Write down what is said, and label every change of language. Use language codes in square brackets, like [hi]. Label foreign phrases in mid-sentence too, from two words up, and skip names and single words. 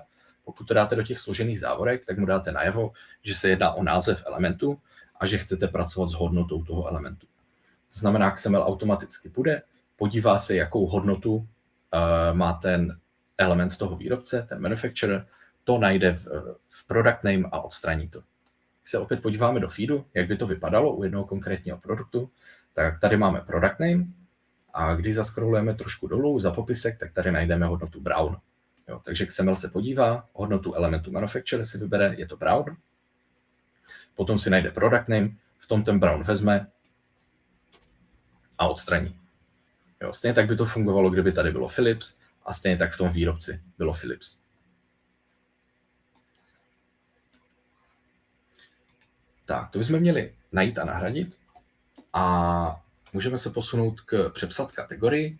[cs] Pokud to dáte do těch složených závorek, tak mu dáte najevo, že se jedná o název elementu a že chcete pracovat s hodnotou toho elementu. To znamená, XML automaticky půjde, podívá se, jakou hodnotu má ten element toho výrobce, ten manufacturer, to najde v [en] product name [cs] a odstraní to. Když se opět podíváme do feedu, jak by to vypadalo u jednoho konkrétního produktu, tak tady máme [en] product name [cs] a když zaskrolujeme trošku dolů za popisek, tak tady najdeme hodnotu brown. Jo, takže XML se podívá, hodnotu elementu manufacturer si vybere, je to brown. Potom si najde [en] product name, [cs] v tom ten brown vezme a odstraní. Jo, stejně tak by to fungovalo, kdyby tady bylo Philips a stejně tak v tom výrobci bylo Philips. Tak, to bychom měli najít a nahradit a můžeme se posunout k přepsat kategorii.